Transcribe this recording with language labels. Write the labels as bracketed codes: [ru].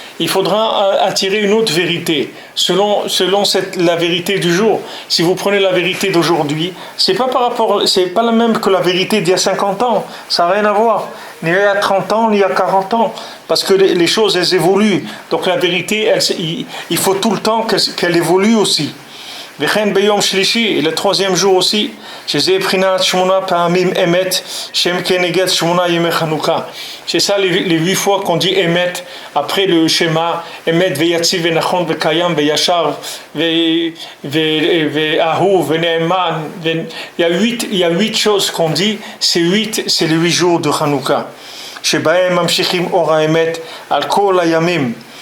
[fr] il faudra attirer une autre vérité, selon la vérité du jour. Si vous prenez la vérité d'aujourd'hui, c'est pas la même que la vérité d'il y a 50 ans, ça n'a rien à voir, ni il y a 30 ans, ni il y a 40 ans, parce que les choses, elles évoluent. Donc la vérité, il faut tout le temps qu'elle évolue aussi. [he] וכן ביום שלישי, [fr] le troisième jour aussi, [he] שזה בחינת 8 פעמים אמת, שהם כנגד 8 ימי חנוכה. [fr] C'est ça les 8 fois qu'on dit émet, après le schéma, émet [he] ויציב ונכון וקיים וישר ואהוב ונאמן. [fr] Il y a 8 choses qu'on dit, c'est les 8 jours de Hanouka. [he] שבהם ממשיכים אור האמת על כל הימים.